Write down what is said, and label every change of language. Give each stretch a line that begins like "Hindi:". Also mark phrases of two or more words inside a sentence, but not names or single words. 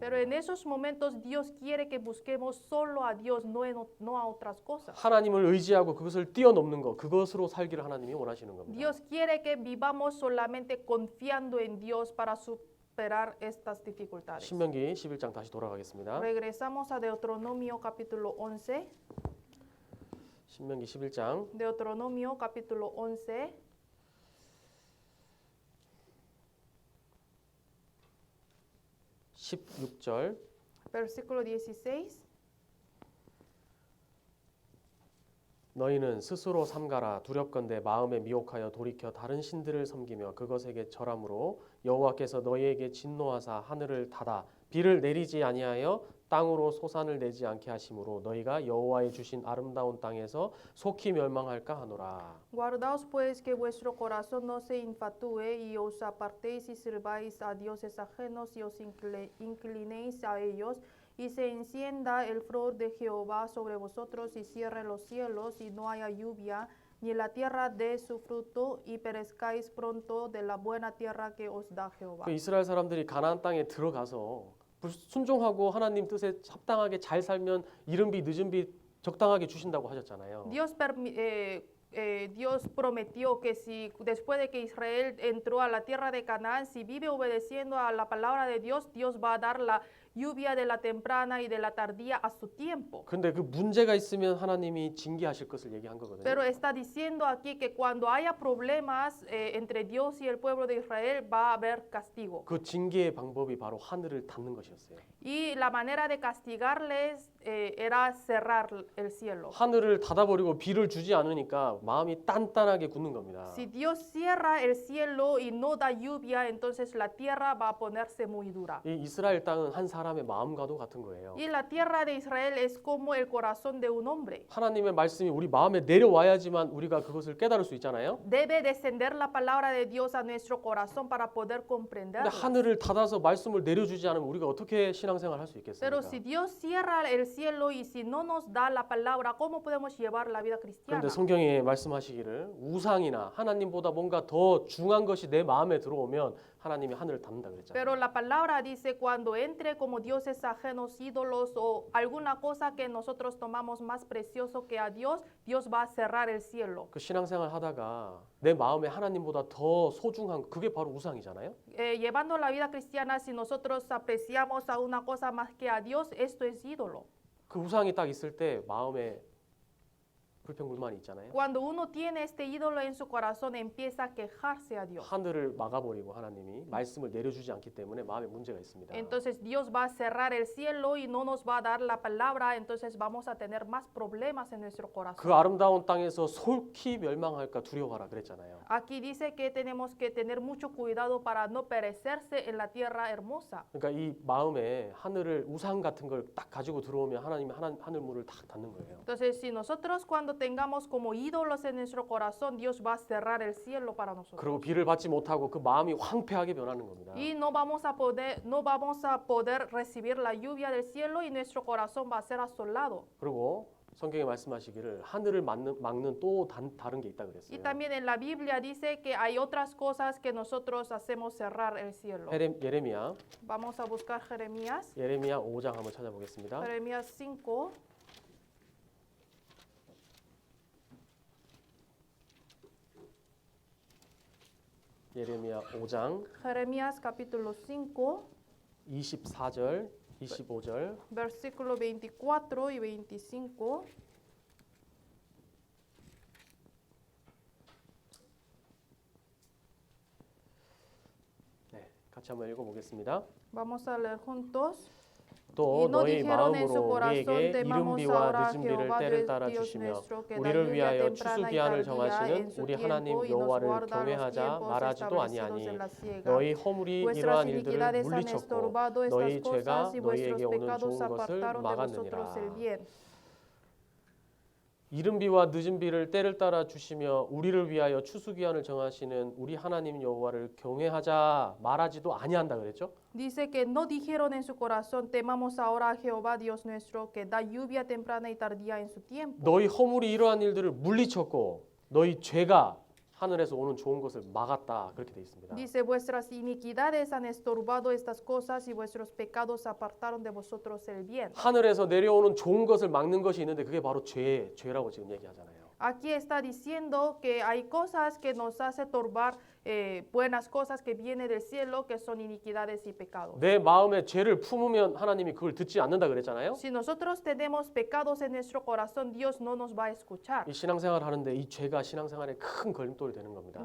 Spanish: Pero en
Korean: 거예요.
Spanish: esos momentos Dios quiere que busquemos solo a Dios, no a otras cosas.
Korean: 하나님을 의지하고 그것을 뛰어넘는 것, 그것으로 살기를 하나님이 원하시는 겁니다.
Spanish: Dios quiere que vivamos solamente confiando en Dios para superar estas dificultades.
Korean: 신명기 11장 다시 돌아가겠습니다.
Spanish: Regresamos a Deuteronomio capítulo 11.
Korean: 신명기 11장
Spanish: Deuteronomio capítulo 11.
Korean: 16절
Spanish: Versículo 16.
Korean: 너희는 스스로 삼가라 두렵건대 마음에 미혹하여 돌이켜 다른 신들을 섬기며 그것에게 절함으로 여호와께서 너희에게 진노하사 하늘을 닫아 비를 내리지 아니하여 땅으로 소산을 내지 않게 하심으로 너희가 여호와의 주신 아름다운 땅에서 속히 멸망할까 하노라.
Spanish: Guardaos pues que vuestro corazón no se infatúe y os apartéis y sirváis a dioses ajenos y os inclinéis a ellos y se encienda el furor de Jehová sobre vosotros y cierre los cielos y no haya lluvia ni la tierra dé su fruto y perezcáis pronto de la buena tierra que os da Jehová.
Korean: 그 이스라엘 사람들이 가나안 땅에 들어가서 순종하고 하나님 뜻에 합당하게 잘 살면 이른 비 늦은 비 적당하게 주신다고 하셨잖아요.
Spanish: Dios prometió que si después de que Israel entró a la tierra de Canaán, si vive obedeciendo a la palabra de Dios, Dios va a dar la lluvia de la temprana y de la tardía a su tiempo.
Korean: 근데 그 문제가 있으면 하나님이 징계하실 것을 얘기한 거거든요.
Spanish: Pero está diciendo aquí que cuando haya problemas entre Dios y el pueblo de Israel va a haber castigo.
Korean: 그 징계의 방법이 바로 하늘을 닫는 것이었어요.
Spanish: Y la manera de castigarles era cerrar el cielo.
Korean: 하늘을 닫아버리고 비를 주지 않으니까 마음이 단단하게 굳는 겁니다.
Spanish: Si Dios cierra el cielo y no da lluvia, entonces la tierra va a ponerse muy dura.
Korean: 이 이스라엘 땅은 한 사람의 마음과도 같은 거예요.
Spanish: Y la tierra de Israel es como el corazón de un hombre.
Korean: 하나님의 말씀이 우리 마음에 내려와야지만 우리가 그것을 깨달을 수 있잖아요.
Spanish: Debe descender la palabra de Dios a nuestro corazón para poder
Korean: 근데
Spanish: comprenderla.
Korean: 하늘을 닫아서 말씀을 내려주지 않으면 우리가 어떻게 신앙생활 할 수
Spanish: Pero
Korean: 있겠습니까?
Spanish: si Dios cierra el cielo y si no nos da la palabra, ¿cómo podemos llevar la vida cristiana?
Korean: 그런데 성경에 말씀하시기를 우상이나 하나님보다 뭔가 더 중요한 것이 내 마음에 들어오면 하나님이 하늘을 닫는다 그랬잖아요.
Spanish: Pero la palabra dice cuando entre como dioses ajenos, ídolos o alguna cosa que nosotros tomamos más precioso que a Dios, Dios va a cerrar el cielo.
Korean: 그 신앙생활 하다가 내 마음에 하나님보다 더 소중한 그게 바로 우상이잖아요.
Spanish: Llevando la vida cristiana, si nosotros apreciamos a una cosa más que a Dios, esto es ídolo.
Korean: 그 우상이 딱 있을 때 마음에 불평불만이 있잖아요.
Spanish: Cuando uno tiene este ídolo en su corazón, empieza a quejarse a Dios.
Korean: 하늘을 막아버리고 하나님이 말씀을 내려주지 않기 때문에 마음에 문제가 있습니다.
Spanish: Entonces Dios va a cerrar el cielo y no nos va a dar la palabra, entonces vamos a tener más problemas en nuestro
Korean: 그
Spanish: corazón.
Korean: 아름다운 땅에서 솔히 멸망할까 두려워하라 그랬잖아요.
Spanish: Aquí dice que tenemos que tener mucho cuidado para no perecerse en la tierra hermosa.
Korean: 그러니까 이 마음에 하늘을 우상 같은 걸 딱 가지고 들어오면 하나님이 하늘 문을 딱 닫는 거예요.
Spanish: Entonces, si nosotros cuando tengamos como ídolos en nuestro corazón, Dios va a cerrar el cielo para nosotros.
Korean: 그리고 비를 받지 못하고 그 마음이 황폐하게 변하는 겁니다.
Spanish: Y no vamos a poder recibir la lluvia del cielo y nuestro corazón va a ser asolado.
Korean: 그리고 성경에 말씀하시기를 하늘을 막는 또 다른 게 있다
Spanish: Y
Korean: 그랬어요.
Spanish: también en la Biblia dice que hay otras cosas que nosotros hacemos cerrar el cielo.
Korean: 예레미야
Spanish: Vamos a buscar Jeremías.
Korean: 5장 한번 찾아보겠습니다.
Spanish: Jeremías 5.
Korean: 예레미야 5장
Spanish: Jeremías capítulo 5,
Korean: 24절, 25절.
Spanish: versículo 24 y 25.
Korean: 네, 같이 한번 읽어보겠습니다.
Spanish: Vamos a leer juntos.
Korean: 또
Spanish: Y no
Korean: 너희
Spanish: dijeron en su
Korean: 마음으로
Spanish: corazón,
Korean: 우리에게
Spanish: temamos
Korean: 이른
Spanish: ahora
Korean: 비와
Spanish: a
Korean: 늦은 비를
Spanish: Jehová
Korean: 때를 따라
Spanish: Dios
Korean: 주시며
Spanish: nuestro, que da
Korean: 우리를
Spanish: lluvia
Korean: 위하여
Spanish: temprana
Korean: 추수
Spanish: y
Korean: 기한을
Spanish: tardía en
Korean: 정하시는
Spanish: su
Korean: 우리
Spanish: tiempo
Korean: 하나님
Spanish: y nos
Korean: 여호와를
Spanish: guarda los
Korean: 경외하자
Spanish: tiempos
Korean: 말하지도
Spanish: establecidos
Korean: 아니하니
Spanish: en la siega.
Korean: 너희 허물이
Spanish: Vuestras
Korean: 이러한 일들을
Spanish: iniquidades han
Korean: 물리쳤고
Spanish: estorbado
Korean: 너희
Spanish: estas
Korean: 죄가
Spanish: cosas y vuestros
Korean: 너희에게 오는
Spanish: pecados
Korean: 좋은 것을
Spanish: apartaron de vosotros el
Korean: 막았느니라.
Spanish: bien.
Korean: 이른 비와 늦은 비를 때를 따라 주시며 우리를 위하여 추수 기한을 정하시는 우리 하나님 여호와를 경외하자 말하지도 아니한다 그랬죠?
Spanish: Dice que no dijeron en su corazón, temamos ahora a Jehová Dios nuestro, que da lluvia temprana y tardía en su tiempo.
Korean: 너희 허물이 이러한 일들을 물리쳤고 너희 죄가 하늘에서 오는 좋은 것을 막았다 그렇게 돼 있습니다.
Spanish: Dice, vuestras iniquidades han estorbado estas cosas y vuestros pecados apartaron de vosotros el bien.
Korean: 하늘에서 내려오는 좋은 것을 막는 것이 있는데 그게 바로 죄라고 지금 얘기하잖아요.
Spanish: Aquí está diciendo que hay cosas que nos hace torbar buenas cosas que vienen del cielo, que son iniquidades y pecados.
Korean: 내 마음에 죄를 품으면 하나님이 그걸 듣지 않는다 그랬잖아요.
Spanish: Si nosotros tenemos pecados en nuestro corazón, Dios no nos va a escuchar.
Korean: 이 신앙생활 하는데 이 죄가 신앙생활에 큰 걸림돌이 되는 겁니다.